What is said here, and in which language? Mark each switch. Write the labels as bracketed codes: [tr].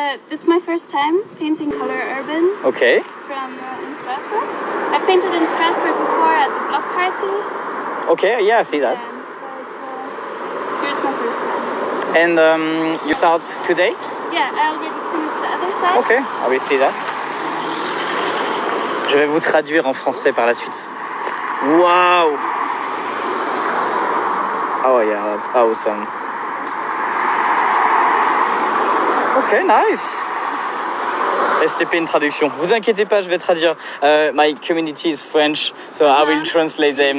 [en] It's my first time painting color urban Okay. from in Strasbourg. I've painted in Strasbourg before at the block party. Okay. Yeah, I see that. But here it's my first time. And you start today? Yeah, I already finished the other side. Okay. I will see that. [fr] Je vais vous traduire en français par la suite. [en] Wow. Oh yeah, that's awesome. Ok, nice. [fr] STP une traduction. Vous inquiétez pas, je vais traduire. [en] My community is French, so I will translate them